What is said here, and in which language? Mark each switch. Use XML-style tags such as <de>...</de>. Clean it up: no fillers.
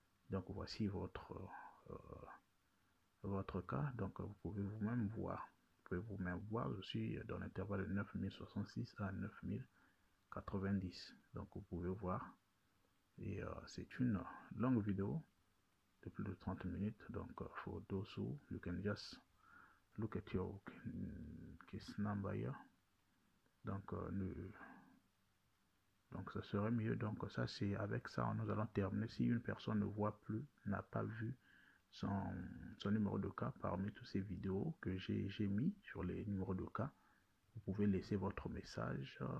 <fr>Donc voici votre cas. Donc vous pouvez vous-même voir. Vous pouvez vous-même voir, je suis dans l'intervalle de 9066 à 9090. Donc vous pouvez voir. Et c'est une longue vidéo de plus de 30 minutes.</fr> <en>Donc for those who you can just look at your case number here.</en> <fr>Donc donc ça serait mieux. Donc ça c'est avec ça nous allons terminer. Si une personne ne voit plus, n'a pas vu son numéro de cas parmi toutes ces vidéos que j'ai mis sur les numéros de cas, vous pouvez laisser votre message.</fr>